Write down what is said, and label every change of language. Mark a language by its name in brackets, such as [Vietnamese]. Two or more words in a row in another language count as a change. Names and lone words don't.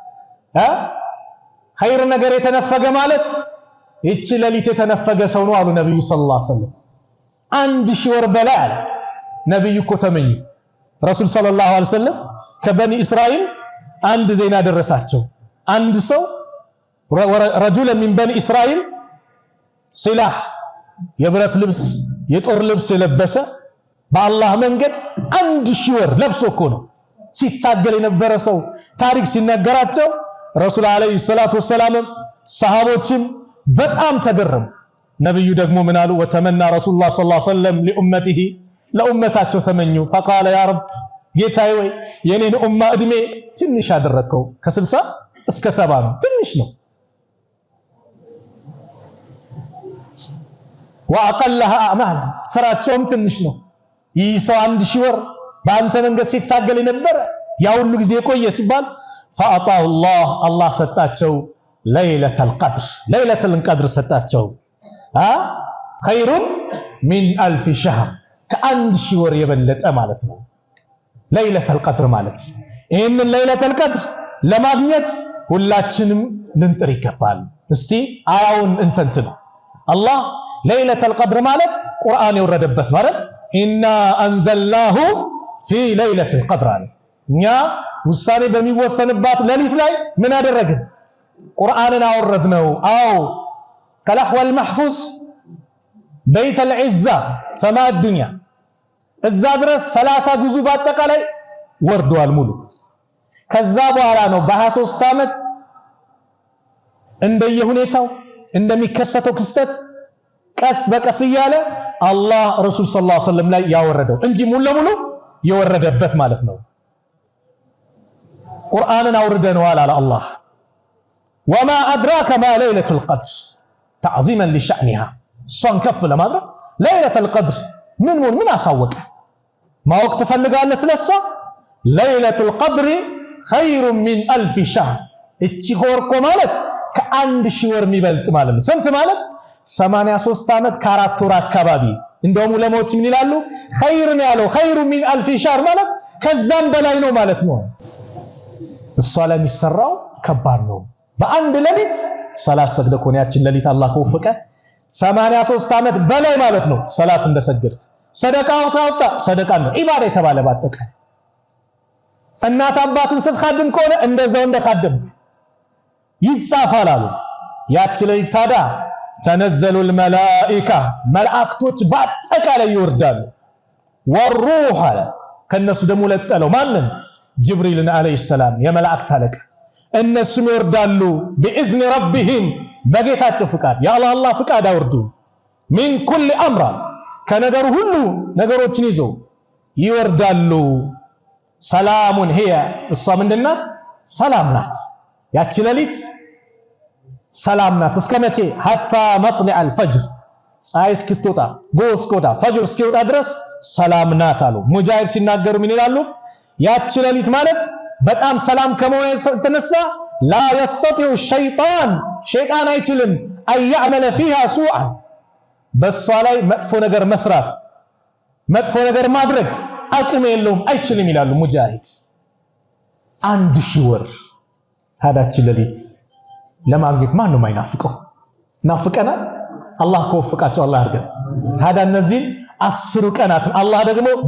[Amharic] ኸይር ነገር የተነፈገ ማለት እቺ ሌሊት የተነፈገ ሰው ነው አሉ ነብዩ [Arabic] صلى الله عليه وسلم [Amharic] 1000 ወር በላይ አለ ነብዩ እኮ ተመኙ ረሱል [Arabic] صلى الله عليه وسلم [Amharic] ከበኒ እስራኤል አንድ ዜና ደረሳቸው አንድ ሰው [Arabic] رجل من بني اسرائيل سلاح [Amharic] የብረት ልብስ የጦር ልብስ የለበሰ በአላህ መንገድ 1000 ወር ለብሶ እኮ ነው ሲታገል የነበረ ሰው ታሪክ ሲነገራቸው [Arabic] رسول عليه الصلاة والسلام [Amharic] ሰሃቦችም በጣም ተገረሙ ነብዩ ደግሞ ምን አሉ [Arabic] وتمنى رسول الله صلى الله عليه وسلم لأمته [Amharic] ለኡመታቸው ተመኙ [Arabic] فقال يا رب [Amharic] ጌታዬ ወይ የኔን ኡማ እድሜ ትንሽ አደረከው ከ60 እስከ 70 ነው ትንሽ ነው [Arabic] واقلها اعمالا [Amharic] ስራቸውም ትንሽ ነው ይህ ሰው 1000 ወር በአንተ መንገድ ሲታገል የነበረ ያ ሁሉ ጊዜ ቆየ ሲባል [Arabic] فاعطاه الله [Amharic] ሰጣቸው [Arabic] ليله القدر [Amharic] ሰጣቸው [Arabic] خير من [Amharic] 1000 شهر ከ1000 ወር የበለጠ ማለት ነው [Arabic] ليله القدر [Amharic] ማለት ይሄንን [Arabic] ليله القدر [Amharic] ለማግኘት ሁላችንም ልንጥር ይገባል እስቲ አያውን እንተንተን አላህ [Arabic] ليله القدر [Amharic] ማለት ቁርአን የወረደበት ማለት [Arabic] إنا أنزلناه في ليلة القدر [Amharic] እኛ ውሳኔ በሚወሰንባት ሌሊት ላይ ምን አደረገ ቁርአንን አወረድነው [Arabic] أو كاللوح المحفوظ بيت العزة سماء الدنيا [Amharic] እዛ ድረስ 30 ጁዙ በአጠቃላይ ወርዷል ሙሉ ከዛ በኋላ ነው በ23 አመት እንደየሁኔታው እንደሚከሰተው ክስተት ቀስ በቀስ እያለ አላህ ረሱል ሰለላሁ ዐለይሂ ወሰለም ላይ ያወረደው እንጂ ሙሉ ለሙሉ የወረደበት ማለት ነው ቁርአንን አውርደነዋል አለ አላህ [Arabic] وما ادراك ما ليله القدر تعظيما لشأنها [Amharic] ሷን ከፍ ለማድረግ [Arabic] ليله القدر [Amharic] ምን አሳወቀ ማወቅ ትፈልጋለህ ስለሷ [Arabic] ليله القدر خير من 1000 شهر [Amharic] እቺ ወርቆ ማለት ከ1000 ወር የሚበልጥ ማለት ነው ስንት ማለት 83 አመት ከ4 ወር አካባቢ እንደውም ለሞች ምን ይላሉ خير ነው ያለው [Arabic] خير من [Amharic] 1000 شهر ማለት ከዛም በላይ ነው ማለት ነው እሷ ላይ የሚሰራው ከባድ ነው በአንድ ሌሊት ሰላት ሰግደ ኮን ያችን ሌሊት አላህ ከወፈቀ 83 አመት በላይ ማለት ነው ሰላት እንደሰገድ ሰደቃው ታውጣ ሰደቃ ነው ኢባዳ የተባለ ባጠቃላይ እናት አባትን ስትኻድም ከሆነ እንደዛው እንደኻድም ይጻፋል አሉ ያቺ ሌሊት ታዳ [Arabic] تنزل الملائكه [Amharic] መላእክቶች ባጠቃላይ ይወርዳሉ والروح ከነሱ ደግሞ ለጠለው ማንን ጅብሪልን አለይሂ ሰላም የመላእክት አለቃ እነሱም ይወርዳሉ [Arabic] باذن ربهم [Amharic] በጌታቸው ፍቃድ የአላህ ፍቃድ አውርዱ [Arabic] من كل امر [Amharic] ከነገሩ ሁሉ ነገሮችን ይዘው ይወርዳሉ ሰላሙን هي እሷ ምንድናት ሰላም ናት ያቺ ሌሊት ሰላም ናት እስከ መቼ [Arabic] حتى مطلع الفجر [Amharic] ፀሐይ እስክትወጣ ጎስቆዳ ፈጅር እስኪወጣ ድረስ ሰላም ናት አሉ ሙጃሂድ ሲናገሩ ምን ይላሉ ያቺ ሌሊት ማለት በጣም ሰላም ከመሆኑ የተነሳ [Arabic] لا يستطيع الشيطان شيطان [Amharic] አይችልም [Arabic] أن يعمل فيها سوءا [Amharic] በሷ ላይ መጥፎ ነገር መስራት መጥፎ ነገር ማድረግ አቅም የለውም አይችልም ይላሉ ሙጃሂድ 1000 ወር ታዳች ሌሊት ለማግኘት ማን ነው ማይናፍቀው ናፍቀናል አላህ ከወፈቃቸው አላህ ያርገን ታዳ እነዚህ 10 ቀናት አላህ ደግሞ